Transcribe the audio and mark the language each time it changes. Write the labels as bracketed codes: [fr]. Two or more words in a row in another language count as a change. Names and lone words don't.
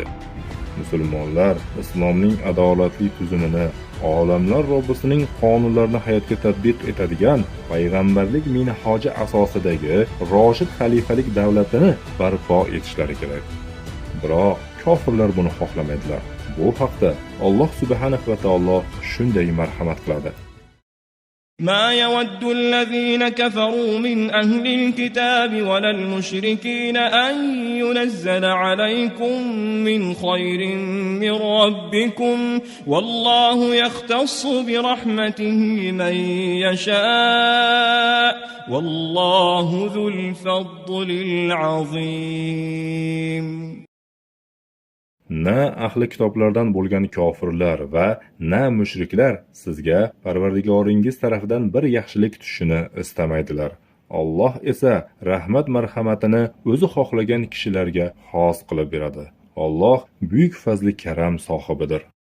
[uz] Musulmonlar islomning adolatli tuzumini, olamlar Robbisining qonunlarini hayotga tatbiq etadigan payg'ambarlik minhoji asosidagi Roshid xalifalik davlatini barpo etishlari kerak. Biroq kofirlar buni xohlamaydilar. Bu haqda Alloh subhanahu va taolo shunday marhamat qiladi. [ar] ما يود الذين كفروا من أهل الكتاب ولا المشركين أن ينزل عليكم من خير من ربكم والله يختص برحمته من يشاء والله ذو الفضل العظيم. [uz] Na ahli kitoblardan bo'lgan kofirlar va na mushriklar sizga Parvardigoringiz tarafidan bir yaxshilik tushishini istamaydilar. Alloh esa rahmat marhamatini o'zi xohlagan kishilarga xos qilib beradi. Alloh buyuk fazli karam sohibidir.